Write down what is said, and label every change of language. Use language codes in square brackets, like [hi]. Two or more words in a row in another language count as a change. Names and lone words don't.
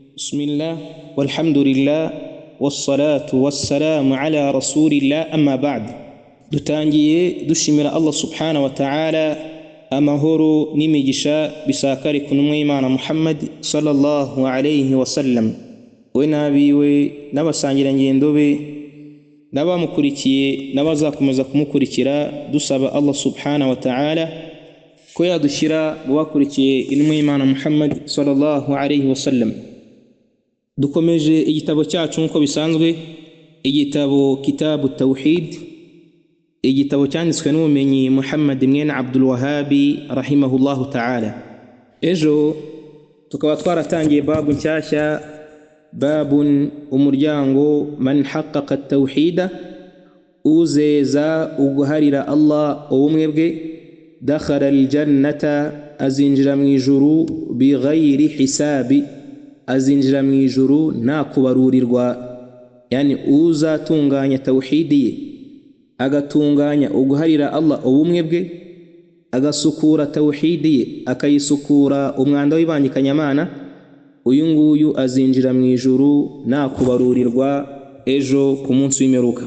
[ar] بسم الله والحمد لله والصلاة والسلام على رسول الله أما بعد [rw] dutangiye dushimira Allah [ar] سبحانه وتعالى [rw] amahoro n'imigisha bisakare kunumwe Imana Muhammad [ar] صلى الله عليه وسلم [rw] we nabiwe n'abasangira ngendo be n'abamukurikiye n'abazakomeza kumukurikira dusaba Allah [ar] سبحانه وتعالى [rw] ko yadushira mu bakurikiye intumwa y'Imana Muhammad [ar] صلى الله عليه وسلم. [rw] Dukomeje igitabo cyacu nko bisanzwe, igitabo [ar] كتاب التوحيد, [rw] igitabo cyanditswe n'ubumenyi Muhammad ibn Abdul Wahhab [ar] رحمه الله تعالى. [rw] Ejo tukaba twaratangiye babu nshyashya, babun umuryango [ar] من حقق التوحيد, [rw] uzeza uguharira Allah ubumwe bwe, [ar] دخل الجنة, [rw] azinjira mu ijuru [ar] بغير حساب, [rw] azinjira mu ijuru nta kubarurirwa. Yani uzatunganya tawhidi ye, agatunganya uguharira Allah ubumwe bwe, agasukura tawhidi ye, akayisukura umwanda w'ibangikanyamana, uyu nguyu azinjira mu ijuru nta kubarurirwa ejo ku munsi w'imperuka.